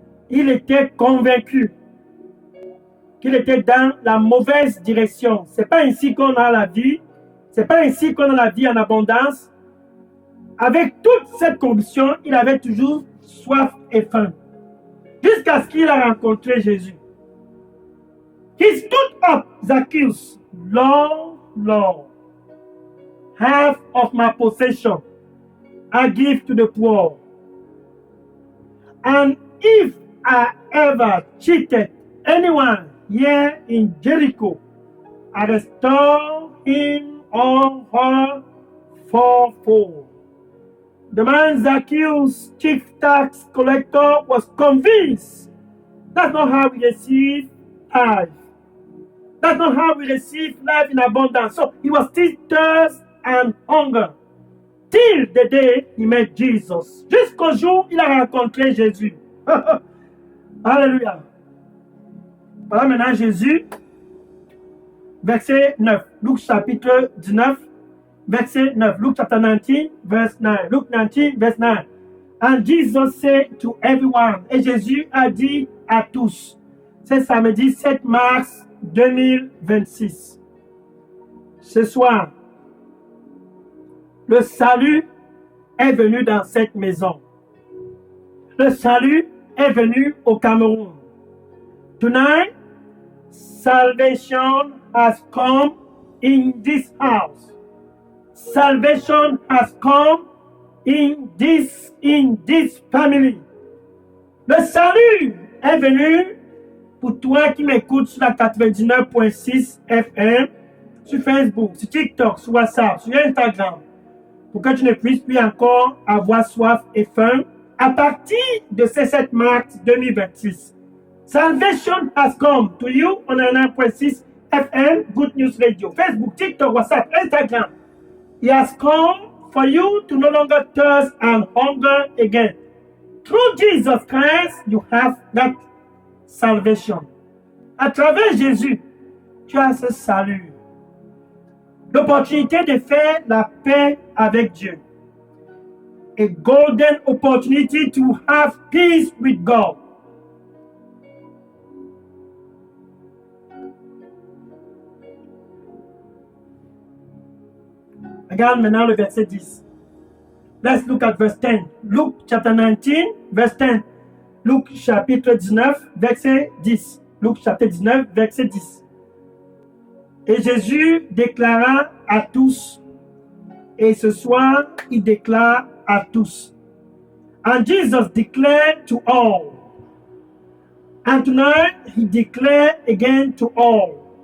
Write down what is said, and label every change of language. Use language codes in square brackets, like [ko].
[fr] Il était convaincu qu'il était dans la mauvaise direction. C'est pas ainsi qu'on a la vie. C'est pas ainsi qu'on a la vie en abondance. Avec toute cette conviction, il avait toujours soif et faim. Jusqu'à ce qu'il a rencontré Jésus. [en] He stood up, Zacchaeus. Lord, Lord, half of my possession I give to the poor. And if I ever cheated anyone here in Jericho, I restore him or her fourfold. The man Zacchaeus, chief tax collector, was convinced that's not how we receive life. That's not how we receive life in abundance. So he was still thirst and hunger. Till the day he met Jesus. [fr] Jusqu'au jour où il a rencontré Jésus. Alléluia. Voilà maintenant Jésus, verset 9. Luc chapitre 19, verset 9. [en] Luke chapter 19, verse 9. Luke 19, verse 9. And Jesus said to everyone, [fr] et Jésus a dit à tous, c'est samedi 7 mars 2026. Ce soir, le salut est venu dans cette maison. Le salut est venu au Cameroun. [en] Tonight, salvation has come in this house. Salvation has come in this family. [fr] Le salut est venu pour toi qui m'écoutes sur la 99.6 FM, sur Facebook, sur TikTok, sur WhatsApp, sur Instagram, pour que tu ne puisses plus encore avoir soif et faim à partir de ce 7 mars 2026. [en] Salvation has come to you on 99.6 FM, Good News Radio, Facebook, TikTok, WhatsApp, Instagram. He has come for you to no longer thirst and hunger again. Through Jesus Christ, you have that salvation. [fr] À travers Jésus, tu as ce salut. L'opportunité de faire la paix avec Dieu. [en] A golden opportunity to have peace with God. [fr] Regarde maintenant le verset 10. [en] Let's look at verse 10. Luke chapter 19, verse 10. [fr] Luc chapitre 19, verset 10. Luc chapitre 19, verset 10. Et Jésus déclara à tous, et ce soir, il déclare à tous. [en] And Jesus declared to all. And tonight, he declared again to all.